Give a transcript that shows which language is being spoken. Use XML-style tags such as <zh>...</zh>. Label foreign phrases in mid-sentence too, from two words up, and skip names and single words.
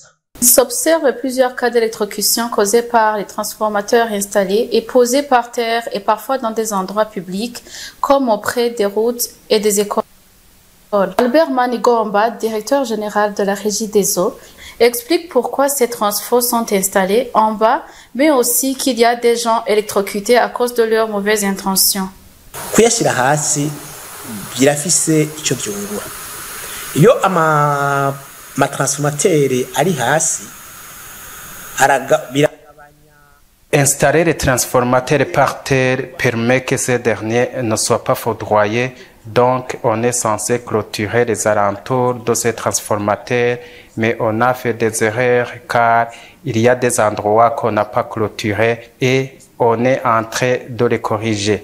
<fr>Il s'observe plusieurs cas d'électrocution causés par les transformateurs installés et posés par terre et parfois dans des endroits publics comme auprès des routes et des écoles. Albert Manigomba, directeur général de la Régie des eaux, explique pourquoi ces transfos sont installés en bas, mais aussi qu'il y a des gens électrocutés à cause de leurs mauvaises intentions.</fr> <rn>Kuyashira hasi birafise ico byungura iyo ama transformateur ari hasi</rn> <fr>Installer les transformateurs par terre permet que ces derniers ne soient pas foudroyés, donc on est censé clôturer les alentours de ces transformateurs, mais on a fait des erreurs car il y a des endroits qu'on n'a pas clôturés et on est en train de les corriger.</fr>